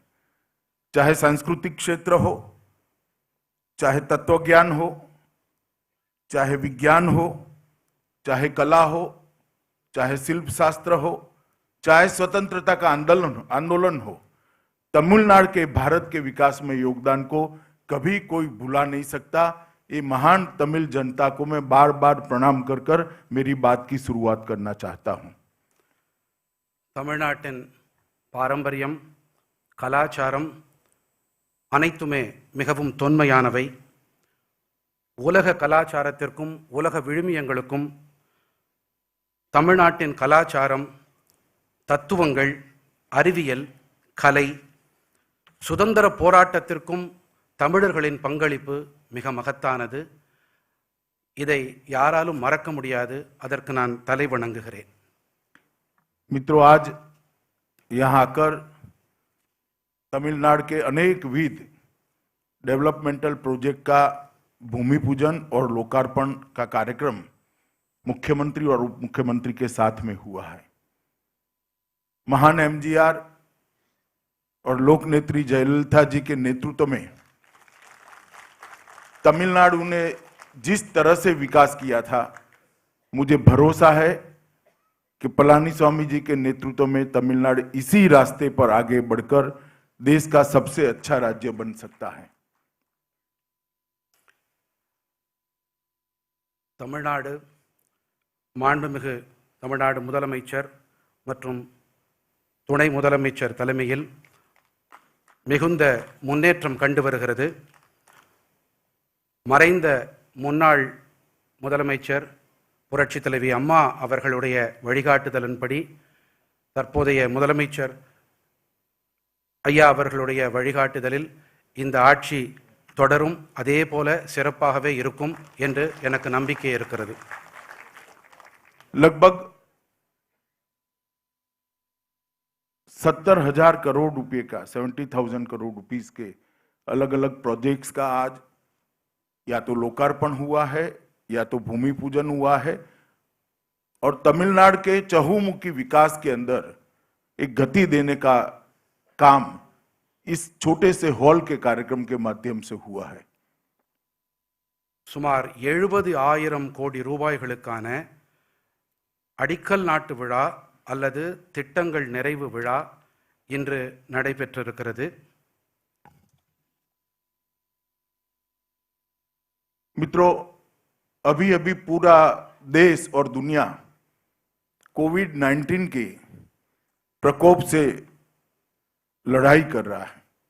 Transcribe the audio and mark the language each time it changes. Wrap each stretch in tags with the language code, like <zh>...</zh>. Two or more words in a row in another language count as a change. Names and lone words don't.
<hi>चाहे सांस्कृतिक क्षेत्र हो, चाहे तत्वज्ञान हो, चाहे विज्ञान हो, चाहे कला हो, चाहे शिल्प शास्त्र हो, चाहे स्वतंत्रता का आंदोलन हो, तमिलनाडु के भारत के विकास में योगदान को कभी कोई भुला नहीं सकता। ये महान तमिल जनता को मैं बार बार प्रणाम कर कर मेरी बात की शुरुआत करना चाहता हूं।</hi> <ta>தமிழ்நாட்டின் பாரம்பரியம், கலாச்சாரம் அனைத்துமே மிகவும் தொன்மையானவை। உலக கலாச்சாரத்திற்கும் உலக விழுமியங்களுக்கும் தமிழ்நாட்டின் கலாச்சாரம், தத்துவங்கள், அறிவியல், கலை, சுதந்திர போராட்டத்திற்கும் தமிழர்களின் பங்களிப்பு மிக மகத்தானது। இதை யாராலும் மறக்க முடியாது, அதற்கு நான் தலை வணங்குகிறேன்।</ta> <hi>मित्रों, आज यहाँ आकर तमिलनाडु के अनेक विध</hi> <en>developmental project</en> <hi>का भूमि पूजन और लोकार्पण का कार्यक्रम मुख्यमंत्री और उप मुख्यमंत्री के साथ में हुआ है। महान एमजीआर और लोक नेत्री जयललिता जी के नेतृत्व में तमिलनाडु ने जिस तरह से विकास किया था, मुझे भरोसा है कि पलानीस्वामी जी के नेतृत्व में तमिलनाडु इसी रास्ते पर आगे बढ़कर देश का सबसे अच्छा राज्य बन सकता है।</hi> <ta>தமிழ்நாடு மாண்புமிகு தமிழ்நாடு முதலமைச்சர் மற்றும் துணை முதலமைச்சர் தலைமையில் மிகுந்த முன்னேற்றம் கண்டு வருகிறது। மறைந்த முன்னாள் முதலமைச்சர் புரட்சி தலைவி அம்மா அவர்களுடைய வழிகாட்டுதலின்படி தற்போதைய முதலமைச்சர் ஐயா அவர்களுடைய வழிகாட்டுதலில் இந்த ஆட்சி தொடரும், அதே போல சிறப்பாகவே இருக்கும் என்று எனக்கு நம்பிக்கை இருக்கிறது।</ta> <hi>लगभग 70,000 करोड़ रुपए का 70,000 करोड़ रुपीस के अलग अलग प्रोजेक्ट्स का आज या तो लोकार्पण हुआ है या तो भूमि पूजन हुआ है और तमिलनाडु के चहुमुखी विकास के अंदर एक गति देने का काम इस छोटे से हॉल के कार्यक्रम के माध्यम से हुआ है।</hi> <ta>சுமார் 70,000 கோடி ரூபாய்களுக்கான அடிக்கல் நாட்டு விழா அல்லது திட்டங்கள் நிறைவு விழா இன்று நடைபெற்றிருக்கிறது.</ta> <hi>मित्रों, अभी अभी पूरा देश और दुनिया कोविड-19 के प्रकोप से लड़ाई कर रहा है।</hi>